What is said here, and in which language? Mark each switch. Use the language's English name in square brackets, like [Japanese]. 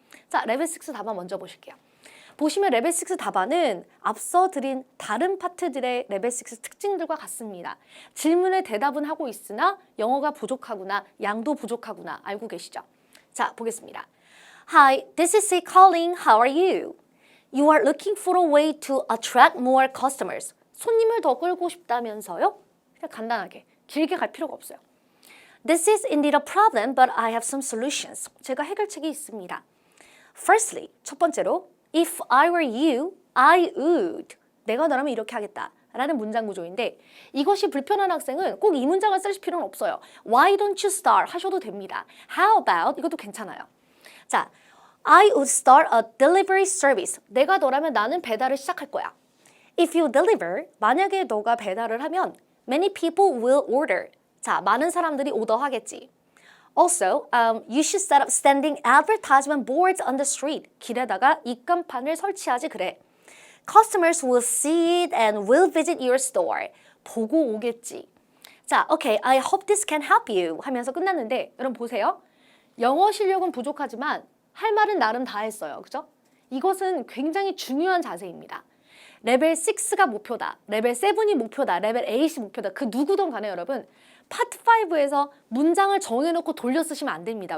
[Korean] 자, 레벨 6 답안 먼저 보실게요. 보시면 레벨 6 답안은 앞서 드린 다른 파트들의 레벨 6 특징들과 같습니다. 질문에 대답은 하고 있으나 영어가 부족하구나, 양도 부족하구나 알고 계시죠? 자, 보겠습니다. [English] Hi, this is C calling. How are you? You are looking for a way to attract more customers. [Korean] 손님을 더 끌고 싶다면서요? 그냥 간단하게, 길게 갈 필요가 없어요. [English] This is indeed a problem, but I have some solutions. [Korean] 제가 해결책이 있습니다. [English] Firstly, [Korean] 첫 번째로 [English] If I were you, I would. [Korean] 내가 너라면 이렇게 하겠다. 라는 문장 구조인데 이것이 불편한 학생은 꼭 이 문장을 쓸 필요는 없어요. [English] Why don't you start [Korean] 하셔도 됩니다. [English] How about [Korean] 이것도 괜찮아요. [English] 자, I would start a delivery service. [Korean] 내가 너라면 나는 배달을 시작할 거야. [English] If you deliver, [Korean] 만약에 너가 배달을 하면 [English] many people will order. [Korean] 자, 많은 사람들이 오더하겠지. [English] Also, you should set up standing advertisement boards on the street. [Korean] 길에다가 입간판을 설치하지 그래. [English] Customers will see it and will visit your store. [Korean] 보고 오겠지. [English] 자, okay, I hope this can help you [Korean] 하면서 끝났는데 여러분 보세요. 영어 실력은 부족하지만 할 말은 나름 다 했어요. 그죠? 이것은 굉장히 중요한 자세입니다. 레벨 6가 목표다. 레벨 7이 목표다. 레벨 8이 목표다. 그 누구든 간에 여러분 파트 5에서 문장을 정해놓고 돌려 쓰시면 안 됩니다.